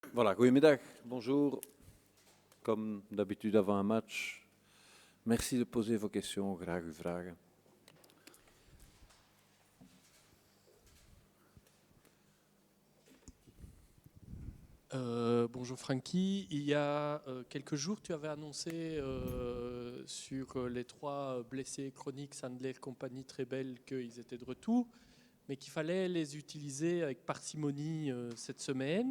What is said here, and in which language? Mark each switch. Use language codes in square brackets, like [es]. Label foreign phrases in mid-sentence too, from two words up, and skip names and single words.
[fr] Voilà, goedemiddag, bonjour. Comme d'habitude avant un match, merci de poser vos questions, [nl] graag uw vragen. [fr] Bonjour Francky, il y a quelques jours tu avais annoncé sur les 3 blessés chroniques Sandler, compagnie Trebel qu'ils étaient de retour, mais qu'il fallait les utiliser avec parcimonie cette semaine.